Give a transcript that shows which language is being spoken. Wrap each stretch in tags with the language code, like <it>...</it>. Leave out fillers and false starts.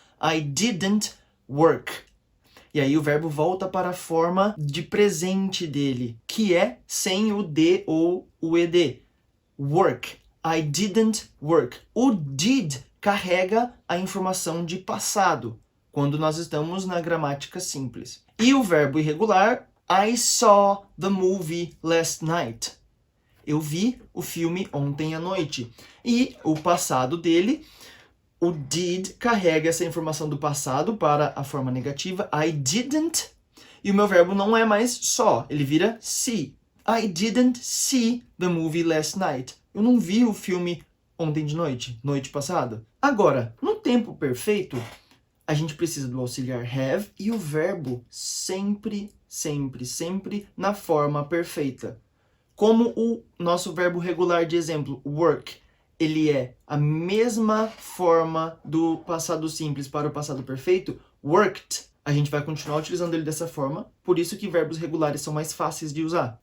<en>I didn't work.</en> <pt>E aí o verbo volta para a forma de presente dele, que é sem o D ou o ED. Work.</pt> <en>I didn't work.</en> <pt>O did carrega a informação de passado, quando nós estamos na gramática simples. E o verbo irregular,</pt> <en>I saw the movie last night.</en> <pt>Eu vi o filme ontem à noite. E o passado dele, o did carrega essa informação do passado para a forma negativa.</pt> <en>I didn't.</en> <pt>E o meu verbo não é mais só, ele vira see.</pt> <en>I didn't see the movie last night.</en> <pt>Eu não vi o filme ontem de noite, noite passada. Agora, no tempo perfeito, a gente precisa do auxiliar have e o verbo sempre na forma perfeita. Como o nosso verbo regular de exemplo, work, ele é a mesma forma do passado simples para o passado perfeito, worked, a gente vai continuar utilizando ele dessa forma, por isso que verbos regulares são mais fáceis de usar.</pt>